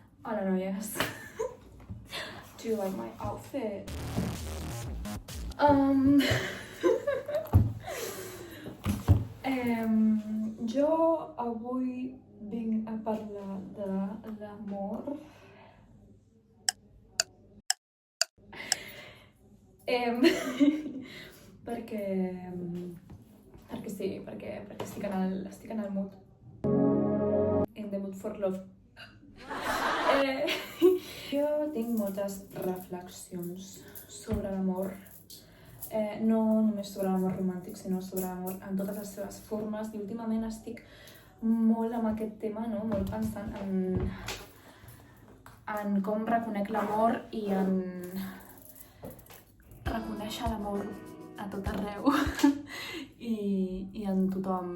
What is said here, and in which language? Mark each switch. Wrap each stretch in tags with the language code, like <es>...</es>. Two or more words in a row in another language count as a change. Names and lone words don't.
<ca>Hola, noies.</ca> <en>Do you like my outfit?</en> <ca>Jo avui vinc a parlar de l'amor. Perquè sí, perquè estic en el mood.</ca> <en>In the mood for love.</en> <ca>Jo tinc moltes reflexions sobre l'amor. No només sobre l'amor romàntic, sinó sobre l'amor en totes les seves formes. I últimament estic molt amb aquest tema, no? Molt pensant en com reconec l'amor i en reconèixer l'amor a tot arreu i en tothom.</ca>